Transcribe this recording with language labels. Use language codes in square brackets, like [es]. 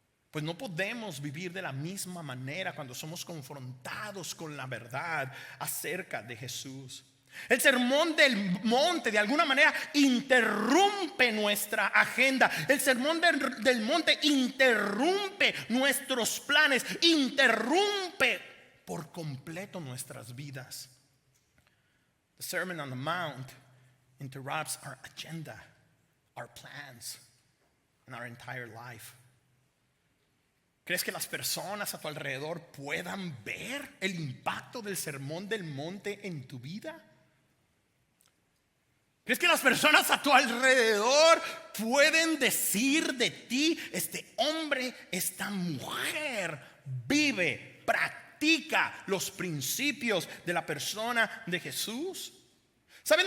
[es] Pues no podemos vivir de la misma manera cuando somos confrontados con la verdad acerca de Jesús. El sermón del monte de alguna manera interrumpe nuestra agenda. El sermón del monte interrumpe nuestros planes, interrumpe por completo nuestras vidas. [en] The Sermon on the Mount interrupts our agenda, our plans, and our entire life. [es] ¿Crees que las personas a tu alrededor puedan ver el impacto del sermón del monte en tu vida? ¿Crees que las personas a tu alrededor pueden decir de ti: este hombre, esta mujer vive, practica los principios de la persona de Jesús? ¿Saben?